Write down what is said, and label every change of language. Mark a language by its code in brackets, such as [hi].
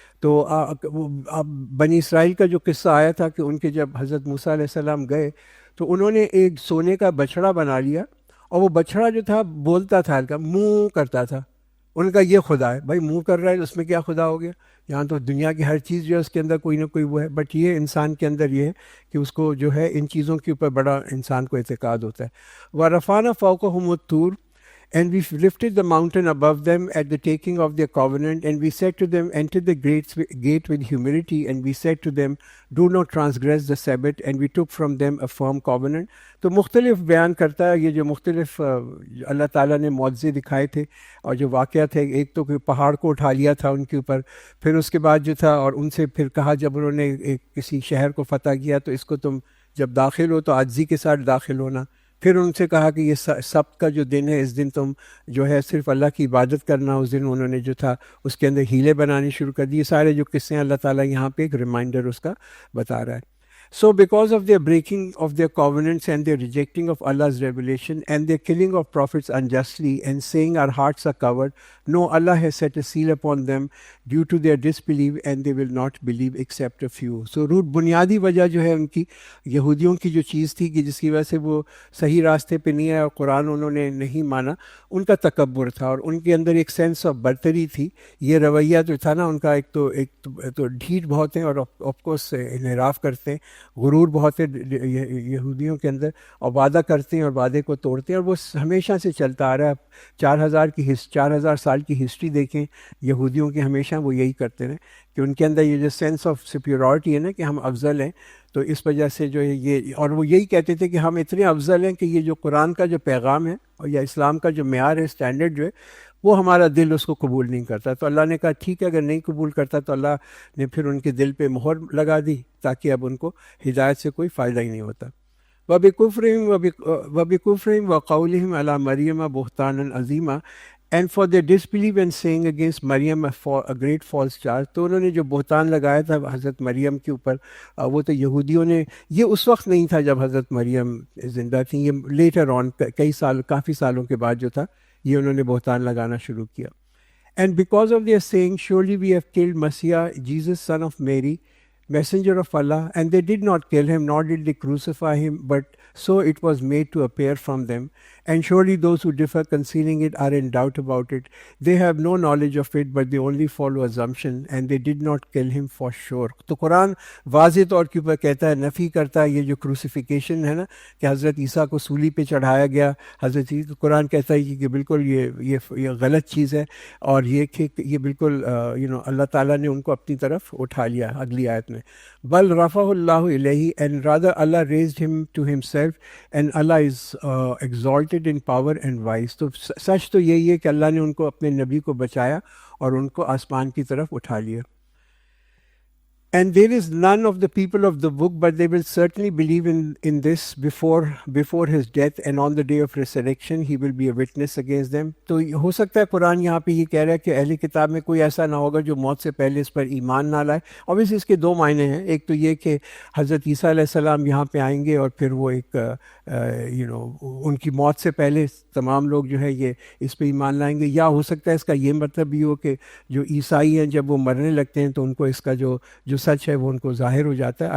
[ur] تو بنی اسرائیل کا جو قصہ آیا تھا کہ ان کے جب حضرت موسیٰ علیہ السلام گئے تو انہوں نے ایک سونے کا بچھڑا بنا لیا، اور وہ بچھڑا جو تھا بولتا تھا، ہلکا منہ کرتا تھا. ان کا یہ خدا ہے. بھائی منہ کر رہا ہے تو اس میں کیا خدا ہو گیا؟ یہاں تو دنیا کی ہر چیز جو ہے اس کے اندر کوئی نہ کوئی وہ ہے، بٹ یہ انسان کے اندر یہ ہے کہ اس کو جو ہے ان چیزوں کے اوپر بڑا انسان کو اعتقاد ہوتا ہے. [ar] وَرَفَعْنَا فَوْقَهُمُ الطُّورَ [en] And we lifted the mountain above them at the taking of their covenant, and we said to them, enter the gate with humility, and we said to them, do not transgress the Sabbath, and we took from them a firm covenant. [ur] تو مختلف بیان کرتا ہے یہ جو مختلف اللہ تعالیٰ نے معجزے دکھائے تھے، اور جو واقعہ تھے، ایک تو کہ پہاڑ کو اٹھا لیا تھا ان کے اوپر، پھر اس کے بعد جو تھا، اور ان سے پھر کہا جب انہوں نے کسی شہر کو فتح کیا تو اس کو تم جب داخل ہو تو عاجزی کے ساتھ داخل ہونا. پھر ان سے کہا کہ یہ سبت کا جو دن ہے اس دن تم جو ہے صرف اللہ کی عبادت کرنا. اس دن انہوں نے جو تھا اس کے اندر ہیلے بنانی شروع کر دی. یہ سارے جو قصے ہیں اللہ تعالیٰ یہاں پہ ایک ریمائنڈر اس کا بتا رہا ہے. [en] So because of their breaking of their covenants and their rejecting of Allah's revelation and their killing of prophets unjustly and saying our hearts are covered, no, Allah has set a seal upon them due to their disbelief and they will not believe except a few. So root [ur] بنیادی وجہ جو ہے ان کی یہودیوں کی جو چیز تھی کہ جس کی وجہ سے وہ صحیح راستے پہ نہیں آئے اور قرآن انہوں نے نہیں مانا، ان کا تکبر تھا، اور ان کے اندر ایک سینس آف برتری تھی. یہ رویہ جو تھا نا ان کا، ایک تو ڈھیٹ بہت ہیں اور آف کورس انحراف کرتے ہیں، غرور بہت ہے یہودیوں کے اندر، اور وعدہ کرتے ہیں اور وعدے کو توڑتے ہیں، اور وہ ہمیشہ سے چلتا آ رہا ہے. 4000 سال کی ہسٹری دیکھیں یہودیوں کی، ہمیشہ وہ یہی کرتے رہے کہ ان کے اندر یہ جو سینس آف سپیورٹی ہے نا کہ ہم افضل ہیں، تو اس وجہ سے جو ہے یہ، اور وہ یہی کہتے تھے کہ ہم اتنے افضل ہیں کہ یہ جو قرآن کا جو پیغام ہے اور یا اسلام کا جو معیار ہے، اسٹینڈرڈ جو ہے، وہ ہمارا دل اس کو قبول نہیں کرتا. تو اللہ نے کہا ٹھیک ہے، اگر نہیں قبول کرتا تو اللہ نے پھر ان کے دل پہ مہر لگا دی تاکہ اب ان کو ہدایت سے کوئی فائدہ ہی نہیں ہوتا. [ar] وَبِكُفْرِهِمْ وَقَوْلِهِمْ عَلَى مَرْيَمَ بُهْتَانًا عَظِيمًا [en] and for their disbelief and saying against Maryam a great false charge. [ur] تو انہوں نے جو بہتان لگایا تھا حضرت مریم کے اوپر، وہ تو یہودیوں نے، یہ اس وقت نہیں تھا جب حضرت مریم زندہ تھیں، یہ لیٹر آن کافی سالوں کے بعد جو تھا یہ انہوں نے بہتان لگانا شروع کیا. [en] And because of their saying, surely we have killed Messiah, Jesus son of Mary, messenger of Allah, and they did not kill him, nor did they crucify him, but so it was made to appear from them. And surely those who differ concealing it are in doubt about it. They have no knowledge of it, but they only follow assumption, and they did not kill him for sure. [ur] تو قرآن واضح طور کے اوپر کہتا ہے، نفی کرتا ہے یہ جو کروسیفیکیشن ہے نا کہ حضرت عیسیٰ کو صلیب پہ چڑھایا گیا، حضرت قرآن کہتا ہے کہ بالکل یہ غلط چیز ہے، اور یہ بالکل اللہ تعالیٰ نے ان کو اپنی طرف اٹھا لیا. اگلی آیت میں [ar] بل رفع اللہ الیہ [en] and rather Allah raised him to himself and Allah is exalted in power and wise. [ur] تو سچ تو یہی ہے کہ اللہ نے ان کو اپنے نبی کو بچایا اور ان کو آسمان کی طرف اٹھا لیا. [en] And there is none of the people of the book, but they will certainly believe in this before his death, and on the day of resurrection he will be a witness against them. [ur] تو ہو سکتا ہے قرآن یہاں پہ یہ کہہ رہا ہے کہ اہل کتاب میں کوئی ایسا نہ ہوگا جو موت سے پہلے اس پر ایمان نہ لائے. obviously اس کے دو معنی ہیں، ایک تو یہ کہ حضرت عیسیٰ علیہ السلام یہاں پہ آئیں گے اور پھر وہ ایک ان کی موت سے پہلے تمام لوگ جو ہے یہ اس پہ ایمان لائیں گے، یا ہو سکتا ہے اس کا یہ مطلب بھی ہو کہ جو عیسائی ہیں جب وہ مرنے لگتے ہیں تو ان کو اس کا جو سچ ہے وہ ان کو ظاہر ہو جاتا ہے.